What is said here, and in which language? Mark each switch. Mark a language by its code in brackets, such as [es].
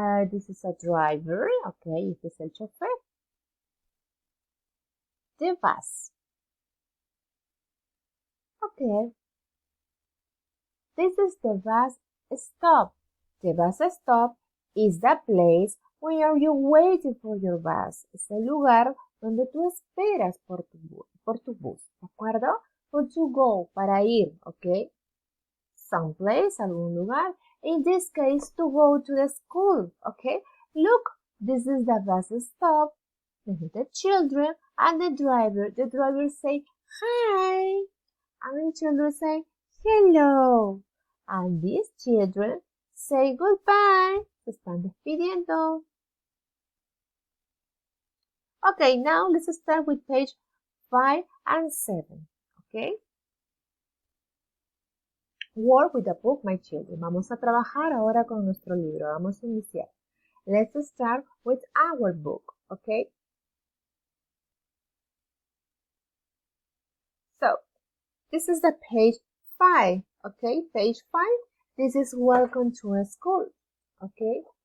[en] This is a driver. Okay, [es] este es el chofer. [en] The bus. Okay. This is the bus stop. The bus stop is the place where you're waiting for your bus. [es] Es el lugar donde tú esperas por tu bus. ¿De acuerdo? [en] For to go, [es] para ir, ¿ok? Someplace, algún lugar. [en] In this case, to go to the school, ¿ok? Look, this is the bus stop. The children and the driver. The driver say, hi. And the children say, hello. And these children say goodbye. [es] Se están despidiendo. [en] Okay, now let's start with page 5 and 7. Okay? Work with the book, my children. [es] Vamos a trabajar ahora con nuestro libro. Vamos a iniciar. [en] Let's start with our book. Okay? So, this is the page 5. Okay, page 5. This is welcome to school. Okay.